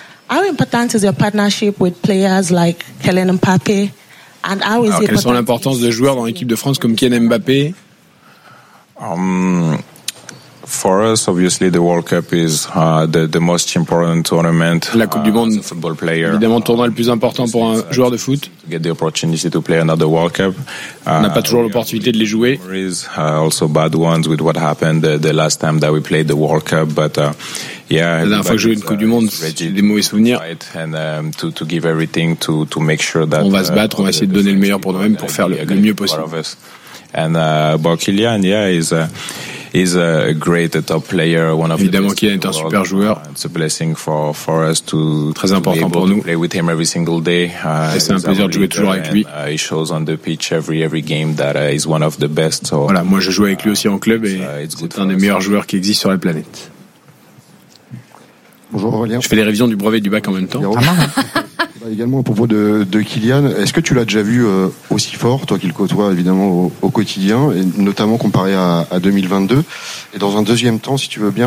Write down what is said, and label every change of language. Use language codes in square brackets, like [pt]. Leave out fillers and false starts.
[en] How important is your partnership with players like Kylian Mbappé? And how is it? [fr] Quelle est l'importance de joueurs dans l'équipe de France comme Kylian Mbappé? [en] For us, obviously, the World Cup is the most important tournament. [fr] La Coupe du Monde, [en] football player. [fr] Évidemment, tournoi le plus important pour un joueur de foot. [en] To get the opportunity to play another World Cup. [fr] On n'a pas toujours l'opportunité de les jouer. [en] There is also bad ones with what happened the last time that we played the World Cup, but yeah. [fr] La dernière fois que j'ai joué une Coupe du Monde, j'ai des mauvais souvenirs. [en] And to give everything to make sure that [fr] on va se battre, on va essayer de donner le meilleur pour nous-mêmes pour faire le mieux possible. [en] And about Kylian, yeah, he's a great top player, one of [fr] évidemment [en] the best [fr] Kylian est un super joueur. [en] It's a blessing for us to [fr] très important pour nous. [en] Play with him every single day. [fr] C'est un plaisir de jouer toujours avec lui. [en] He shows on the pitch every game that he's one of the best. So, [fr] voilà, moi je joue avec lui aussi en club et c'est un des meilleurs joueurs qui existe sur la planète. Bonjour Aurélien. Je fais les révisions du brevet du bac en même temps. Également à propos de Kylian, est-ce que tu l'as déjà vu aussi fort, toi qui le côtoies évidemment au quotidien, et notamment comparé à 2022? Et dans un deuxième temps, si tu veux bien...